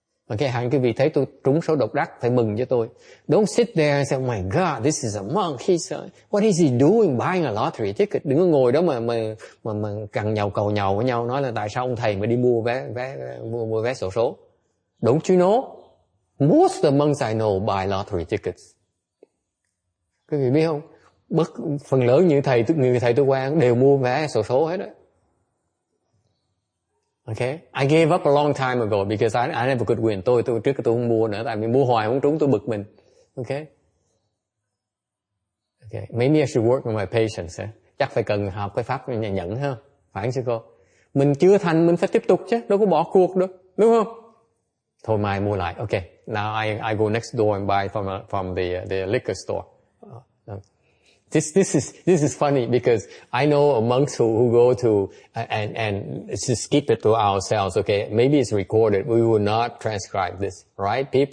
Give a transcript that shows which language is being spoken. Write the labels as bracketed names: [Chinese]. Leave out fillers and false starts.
[Vietnamese] Okay, hẳn quý vị thấy tôi trúng số độc đắc phải mừng cho tôi. [English] Don't sit there and say, oh my God, this is a monk. What is he doing buying a lottery ticket? [Vietnamese] Đừng có ngồi đó mà cằn nhàu cầu nhàu với nhau nói là tại sao ông thầy mà đi mua vé xổ số. [English] Don't you know? Most of the monks I know buy lottery tickets. [Vietnamese] Quý vị biết không? Phần lớn những người thầy tôi quen đều mua vé xổ số hết đó. [English] Okay, I gave up a long time ago because I never could win. [Vietnamese] Tôi trước tôi không mua nữa, tại vì mua hoài không trúng tôi bực mình. [English] Okay, maybe I should work on my patience. [Vietnamese] Chắc phải cần học cái pháp nhẫn ha, phải không sư cô? Mình chưa thành mình phải tiếp tục chứ, đâu có bỏ cuộc được, đúng không? Thôi mai mua lại. [English] Okay, now I go next door and buy from the liquor store. This is funny because I know monks who go to and just keep it to ourselves. Okay, maybe it's recorded. We will not transcribe this, right?